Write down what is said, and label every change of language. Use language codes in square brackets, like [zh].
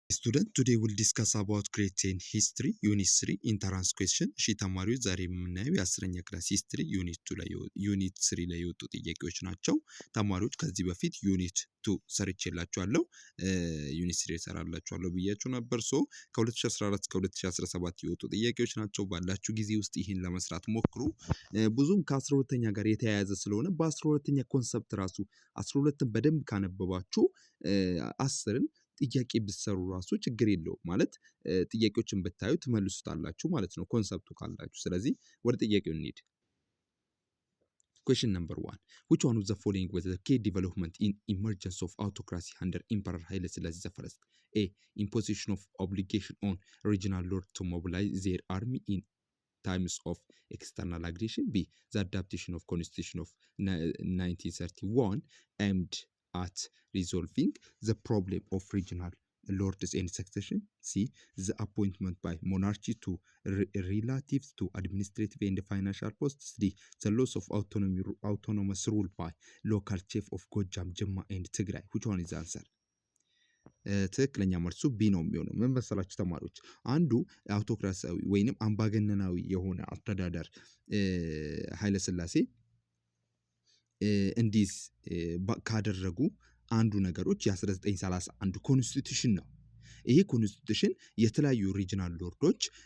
[en] Student, today we'll discuss about grade 10 history unit 3 entrance question [am] እሺ ተማሪዎች ዛሬ የምናየው የ10ኛ ክላስ history unit 3 ላይ የወጡ ጥያቄዎች ናቸው ተማሪዎች ከዚህ በፊት unit 2 ሰርቼላችኋለሁ unit 3 ሰራላችኋለሁ ብያችሁ ነበር ከ2014 እስከ 2017 የወጡ ጥያቄዎች ናቸው ባላችሁ ጊዜ ውስጥ ይሄን ለመስራት ሞክሩ ብዙም ከ12ኛ ጋር የተያያዘ ስለሆነ በ12ኛ ኮንሰፕት ራሱ 12ን በደንብ ካነበባችሁ 10ን ጥያቄ ብትሰሩ ራሱ ችግር የለው ማለት ጥያቄዎችን ብታዩ ትመልሱታላችሁ ማለት ነው ኮንሰፕቱ ካላችሁ ስለዚህ ወደ ጥያቄው እንሂድ [en] Question number 1. Which one of the following was the key development in emergence of autocracy under Emperor Haile Selassie I? A. Imposition of obligation on regional lords to mobilize their army in times of external aggression. B. The adaptation of Constitution of 1931 aimed at resolving the problem of regional lords and succession. C. The appointment by monarchy to relatives to administrative and financial posts. D. The loss of autonomous rule by local chief of Gojam, Jemma and Tigray. Which one is the answer? [am] ትክክለኛ መልሱ ቢ ነው የሚሆነው ምን መሰላችሁ ተማሪዎች አንዱ አውቶክራሲያዊ ወይንም አምባገነናዊ የሆነ አስተዳደር ኃይለ ሥላሴ እንዲስ ካደረጉ አንዱ ነገሮች የ1931 ኮንስቲቱሽን ነው ይሄ ኮንስቲቱሽን የተለያዩ ሪጂናል ሎርዶች